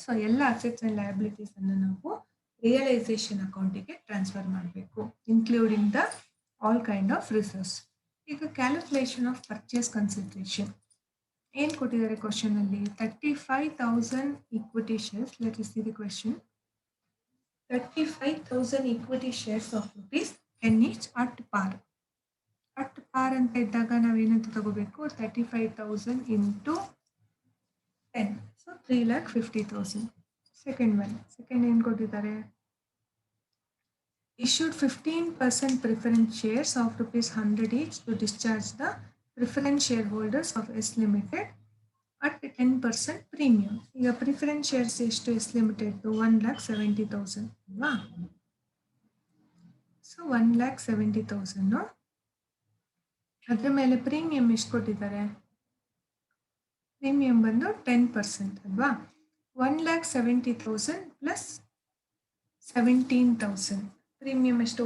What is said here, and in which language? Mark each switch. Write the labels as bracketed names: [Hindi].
[Kannada] So ಎಲ್ಲ assets and liabilities ಅನ್ನು ನಾವು ರಿಯಲೈಸೇಷನ್ ಅಕೌಂಟಿಗೆ ಟ್ರಾನ್ಸ್ಫರ್ ಮಾಡಬೇಕು, including the all kind of reserves. ಈಗ ಕ್ಯಾಲ್ಕುಲೇಷನ್ ಆಫ್ ಪರ್ಚೇಸ್ ಕನ್ಸಿಡರೇಷನ್ ಏನು ಕೊಟ್ಟಿದ್ದಾರೆ ಕ್ವಶನ್ ಅಲ್ಲಿ? [English] 35,000 equity shares. Let us see the question. 35,000 equity shares of ₹10 each at par. [Kannada] At par ಅಂತ ಇದ್ದಾಗ ನಾವೇನಂತ ತಗೋಬೇಕು? [English] 35,000 into 10. So 3,50,000. [Kannada] ಸೆಕೆಂಡ್ ಏನು ಕೊಟ್ಟಿದ್ದಾರೆ? [English] Issued 15% preference shares of ₹100 each to discharge the preference shareholders of S Limited at 10% premium. [Kannada] ಈಗ preference shares ಎಷ್ಟು S limited? 1,70,000 ಅಲ್ವಾ? So 1,70,000 ಅದ್ರ ಮೇಲೆ ಪ್ರೀಮಿಯಂ ಎಷ್ಟು ಕೊಟ್ಟಿದ್ದಾರೆ? ಪ್ರೀಮಿಯಂ ಬಂದು 10% ಅಲ್ವಾ? 1,70,000 ಪ್ಲಸ್ 17,000. ಪ್ರೀಮಿಯಂ ಎಷ್ಟು?